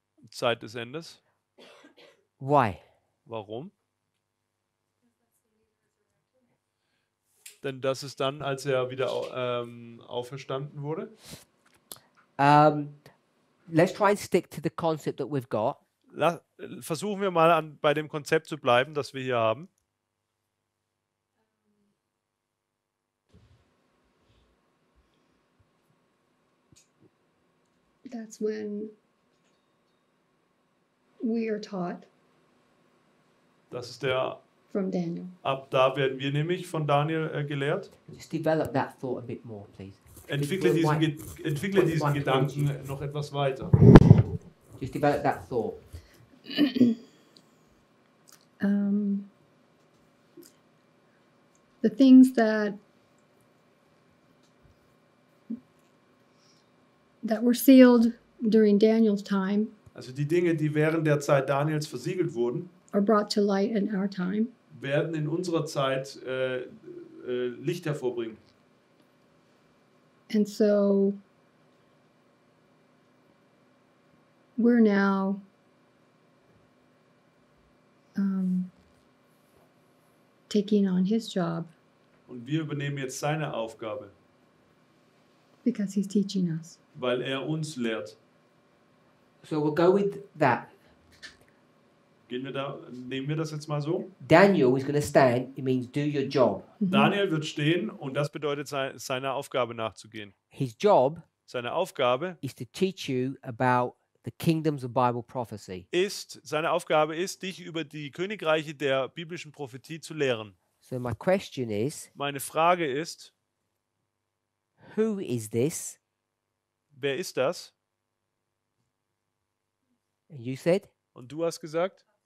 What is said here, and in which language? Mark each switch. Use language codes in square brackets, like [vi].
[de] Zeit des Endes. [en] Why? [de] Warum? Denn das ist dann, als er wieder auferstanden wurde. [en] Let's try and stick to the concept that we've got. [de] Versuchen wir mal bei dem Konzept zu bleiben, das wir hier haben. [en] That's when we are taught [de] Das ist der, [en] from Daniel. [de] ab da werden wir nämlich von Daniel gelehrt. [en] Just develop that thought a bit more, please. [de] Entwickle diesen Gedanken noch etwas weiter. [en] Just develop that thought. the things that were sealed during Daniel's time [de] Also die Dinge, die während der Zeit Daniels versiegelt wurden, [en] are brought to light in our time. [de] werden in unserer Zeit Licht hervorbringen. [en] And so we're now taking on his job [de] Und wir übernehmen jetzt seine Aufgabe, [en] because he's teaching us. [de] weil uns lehrt. [en] So we'll go with that. [de] Nehmen wir das jetzt mal so? [en] Daniel is going to stand. It means do your job. [de] Daniel wird stehen und das bedeutet, seiner Aufgabe nachzugehen. [en] His job [de] Seine Aufgabe [en] is to teach you about the kingdoms of Bible prophecy. [de] seine Aufgabe ist, dich über die Königreiche der biblischen Prophetie zu lehren. [en] So my question is, [de] Meine Frage ist, [en] who is this? [de] wer ist das? [en] And you said? [de] Und du hast gesagt?